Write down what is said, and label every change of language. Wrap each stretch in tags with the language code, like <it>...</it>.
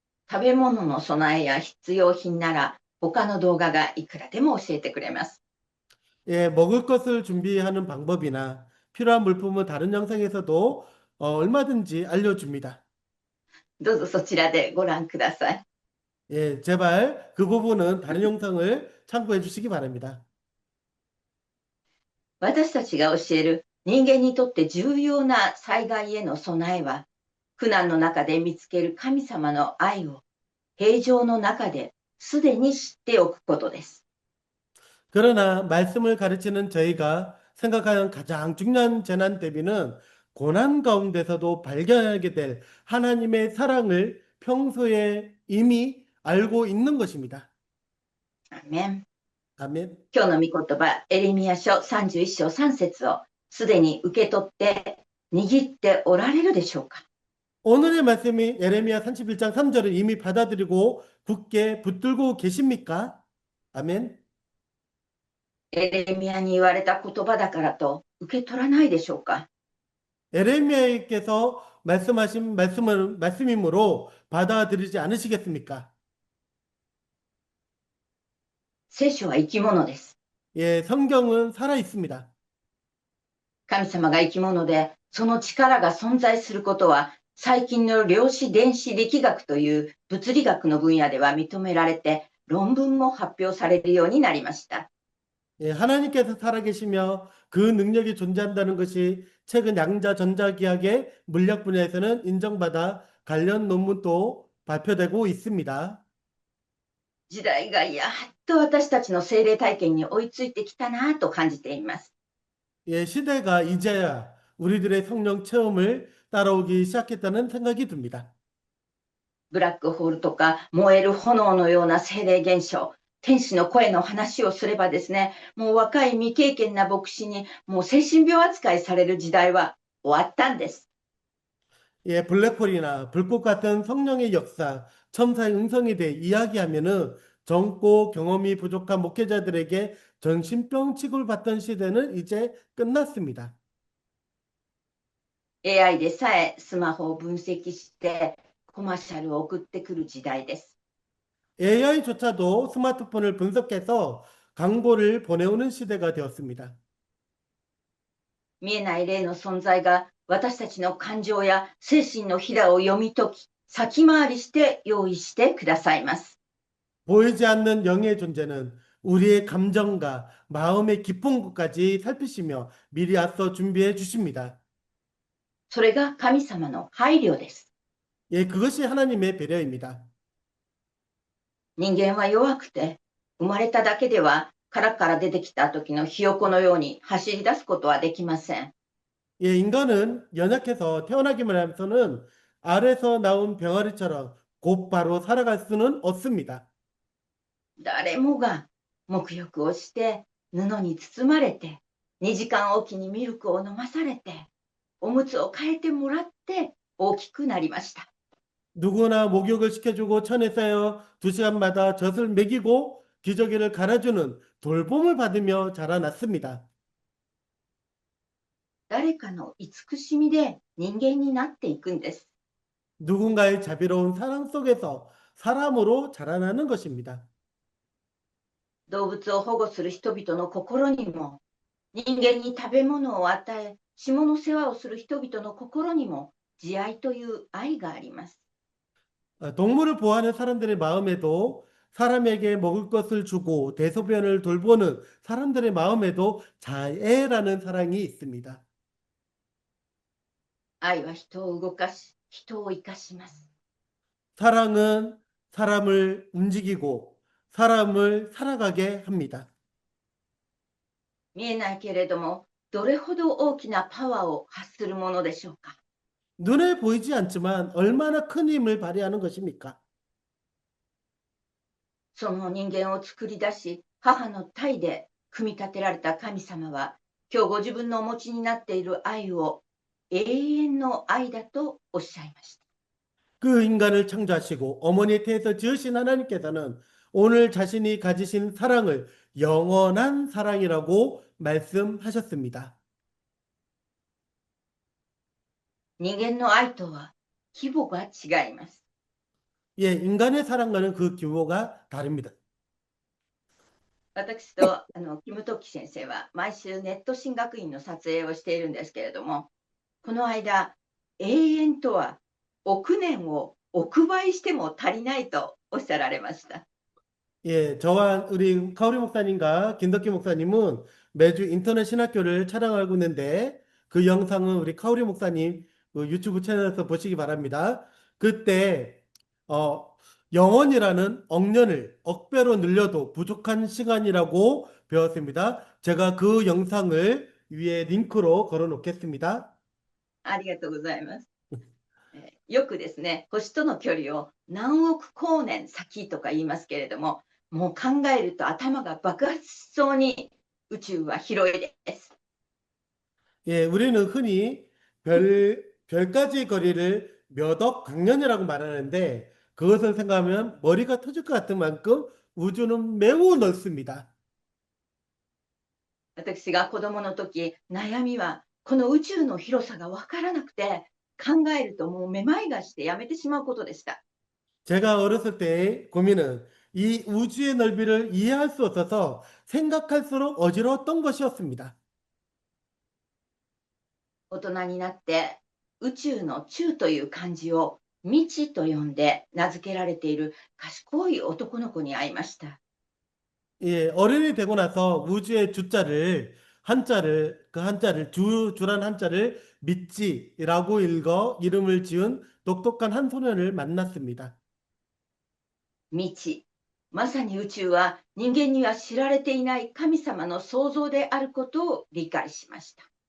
<ja>食べ物の備えや必要品なら、他の動画がいくらでも教えてくれます。</ja> <ko>예, 먹을 것을 준비하는 방법이나 필요한 물품은 다른 영상에서도 얼마든지 알려줍니다.</ko> <ja>どうぞそちらでご覧ください。</ja> <ko>예, 제발 그 부분은 다른 영상을 참고해 주시기 바랍니다.</ko> <ja>私たちが教える人間にとって重要な災害への備えは、苦難の中で見つける神様の愛を平常の中ですでに知っておくことです。</ja> <ko>그러나 말씀을 가르치는 저희가 생각하는 가장 중요한 재난 대비는 고난 가운데서도 발견하게 될 하나님의 사랑을 평소에 이미 알고 있는 것입니다.</ko> <ja>アーメン。</ja> <ko>아멘.</ko> <ja>今日の御言葉、エレミヤ書31章3節をすでに受け取って握っておられるでしょうか。</ja> <ko>오늘의 말씀이 예레미야 31장 3절을 이미 받아들이고 굳게 붙들고 계십니까? 아멘.</ko> <ja>エレミヤに言われた言葉だからと受け取らないでしょうか。</ja> <ko>예레미야께서 말씀하신 말씀이므로 받아들이지 않으시겠습니까?</ko> <ja>聖書は生き物です。</ja> <ko>예, 성경은 살아 있습니다.</ko> <ja>神様が生き物で、その力が存在することは、最近の量子電子力学という物理学の分野では認められて、論文も発表されるようになりました。</ja> <ko>예, 하나님께서 살아계시며 그 능력이 존재한다는 것이 최근 양자 전자기학의 물리학 분야에서는 인정받아 관련 논문도 발표되고 있습니다.</ko> <ja>時代がやっと私たちの精霊体験に追いついてきたなと感じています。</ja> <ko>예, 시대가 이제야 우리들의 성령 체험을 따라오기 시작했다는 생각이 듭니다.</ko> <ja>ブラックホールとか燃える炎のような精霊現象、天使の声の話をすればですね、もう若い未経験な牧師にもう精神病扱いされる時代は終わったんです。</ja> <ko>예, 블랙홀이나 불꽃 같은 성령의 역사, 첨사의 음성에 대해 이야기하면은 젊고 경험이 부족한 목회자들에게 정신병 취급을 받던 시대는 이제 끝났습니다.</ko> <ja>AI でさえスマホを分析してコマーシャルを送ってくる時代です。</ja> <ko>AI조차도 스마트폰을 분석해서 광고를 보내오는 시대가 되었습니다.</ko> <ja>見えない霊の存在が私たちの感情や精神のひだを読み解き、先回りして用意してくださいます。</ja> <ko>보이지 않는 영의 존재는 우리의 감정과 마음의 깊은 곳까지 살피시며 미리 앞서 준비해 주십니다.</ko> <ja>それが神様の配慮です。</ja> <ko>예, 그것이 하나님의 배려입니다.</ko> <ja>人間は弱くて、生まれただけでは殻から出てきた時のひよこのように走り出すことはできません。</ja> <ko>예, 인간은 연약해서 태어나기만 하면서는 알에서 나온 병아리처럼 곧바로 살아갈 수는 없습니다.</ko> <ja>誰もが沐浴をして布に包まれて2時間おきにミルクを飲まされておむつを替えてもらって大きくなりました。</ja> <ko>누구나 목욕을 시켜주고 천에 쌓여 2시간마다 젖을 먹이고 기저귀를 갈아주는 돌봄을 받으며 자라났습니다.</ko> <ja>誰かの慈しみで人間になっていくんです。</ja> <ko>누군가의 자비로운 사랑 속에서 사람으로 자라나는 것입니다.</ko> <ja>動物を保護する人々の心にも人間に食べ物を与え下の世話をする人々の心にも慈愛という愛があります。</ja> <ko>동물을 보호하는 사람들의 마음에도 사람에게 먹을 것을 주고 대소변을 돌보는 사람들의 마음에도 자애라는 사랑이 있습니다.</ko> <ja>愛は人を動かし人を生かします。</ja> <ko>사랑은 사람을 움직이고 사람을 살아가게 합니다.</ko> <ja>見えないけれどもどれほど大きなパワーを発するものでしょうか。</ja> <ko>눈에 보이지 않지만 얼마나 큰 힘을 발휘하는 것입니까?</ko> <ja>その人間を作り出し母の胎で組み立てられた神様は今日ご自分のお持ちになっている愛を永遠の愛だとおっしゃいました。</ja> <ko>그 인간을 창조하시고 어머니의 태에서 지으신 하나님께서는 오늘 자신이 가지신 사랑을 영원한 사랑이라고 말씀하셨습니다.</ko> <ja>人間の愛とは規模が違います。</ja> <ko>예, 인간의 사랑과는 그 규모가 다릅니다.</ko> <ja>私とキム・トキ先生は毎週ネット神学院の撮影をしているんですけれども、この間、永遠とは億年を億倍しても足りないとおっしゃられました。</ja> <ko>예, 저와 우리 카오리 목사님과 김덕기 목사님은 매주 인터넷 신학교를 촬영하고 있는데 그 영상은 우리 카오리 목사님 그 유튜브 채널에서 보시기 바랍니다. 그때 영원이라는 억년을 억배로 늘려도 부족한 시간이라고 배웠습니다. 제가 그 영상을 위에 링크로 걸어 놓겠습니다.</ko> <ja>ありがとうございます。よくですね、星との距離を何億光年先とか言いますけれども、もう考えると頭が爆発しそうに宇宙は広いです。</ja> <ko>예, 우리는 흔히 별까지 거리를 몇 억 광년이라고 말하는데 그것을 생각하면 머리가 터질 것 같은 만큼 우주는 매우 넓습니다.</ko> <ja>私が子供の時、悩みはこの宇宙の広さが分からなくて、考えるともうめまいがしてやめてしまうことでした。</ja> <ko>제가 어렸을 때의 고민은 이 우주의 넓이를 이해할 수 없어서 생각할수록 어지러웠던 것이었습니다.</ko> <ja>大人になって宇宙の宙という漢字を未知と呼んで名付けられている賢い男の子に会いました。</ja> <ko>예, 어른이 되고 나서 우주의 그 한자를 주란 한자를 믿지라고 읽어 이름을 지은 똑똑한 한 소년을 만났습니다.</ko> <ja>未知。まさに宇宙は人間には知られていない神様の創造であることを理解しました。</ja>